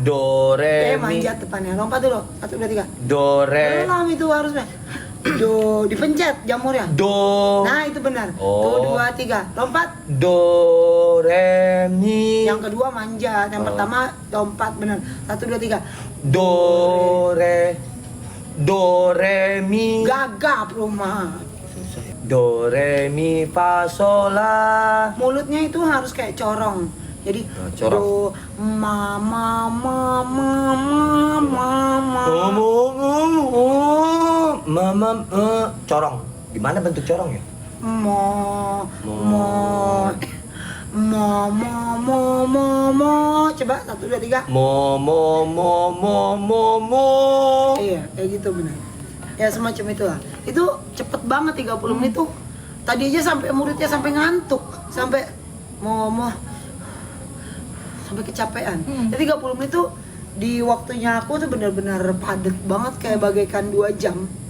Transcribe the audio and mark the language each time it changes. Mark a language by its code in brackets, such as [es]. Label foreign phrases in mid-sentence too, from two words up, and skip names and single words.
[id] Do, re, mi. Manjat depannya. Lompat dulu. 1, 2, 3. Do, re. Belum itu harusnya. Do, dipencet jamurnya. Do. Nah, itu benar. Oh. Tuh 2, 3. Lompat. Do, re, mi. Yang kedua manjat. Yang pertama lompat benar. 1, 2, 3. Do, re, mi. Gagap rumah. Do, re, mi, fa, sol, la. Mulutnya itu harus kayak corong. Jadi corong. do ma ma ma ma ma ma ma Mama, corong. Gimana bentuk corong ya? mo mo mo coba 1 2 3 Mo. iya kayak gitu benar ya semacam itu lah itu cepet banget 30 menit tuh tadi aja sampai muridnya sampai ngantuk sampai mau sampai kecapean jadi 30 menit tuh di waktunya aku tuh benar-benar padat banget kayak bagaikan 2 jam